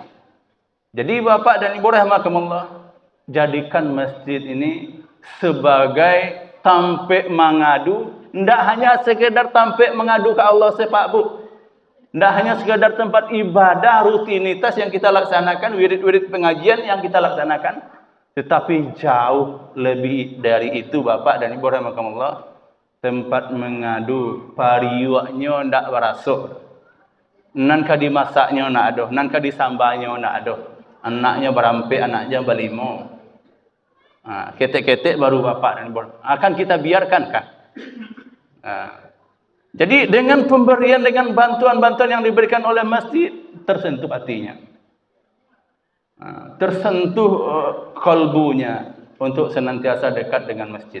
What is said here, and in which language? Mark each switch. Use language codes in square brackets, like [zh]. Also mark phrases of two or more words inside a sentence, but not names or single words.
[id] Jadi Bapak dan Ibu rahimakumullah, jadikan masjid ini sebagai tampek mengadu, tidak hanya sekedar tampek mengadu ke Allah sepak Bu. Tidak hanya sekedar tempat ibadah rutinitas yang kita laksanakan, wirid-wirid pengajian yang kita laksanakan, tetapi jauh lebih dari itu Bapak dan Ibu rahimakumullah, tempat mengadu [min] pariuaknya ndak barasuk. Nan ka dimasaknya nak adoh, nan ka disambanya nak adoh. Anaknya berampe, anaknya berlimo. Ketek-ketek baru [id] Bapak dan Ibu. Akan kita biarkan kan? Jadi dengan pemberian, dengan bantuan-bantuan yang diberikan oleh masjid, tersentuh hatinya. Tersentuh kalbunya untuk senantiasa dekat dengan masjid.